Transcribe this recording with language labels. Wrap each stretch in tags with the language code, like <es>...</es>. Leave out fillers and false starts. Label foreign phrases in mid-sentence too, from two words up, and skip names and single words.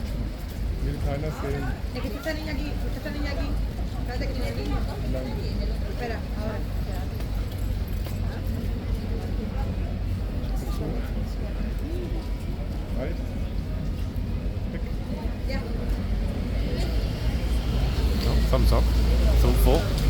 <de>Will keiner sehen.</de> <es>Es que esta niña aquí, esta niña aquí. Espérate que tiene aquí. Espera, ahora. Right? Ya.</es> <en>Oh, thumbs up. Thoughtful.</en>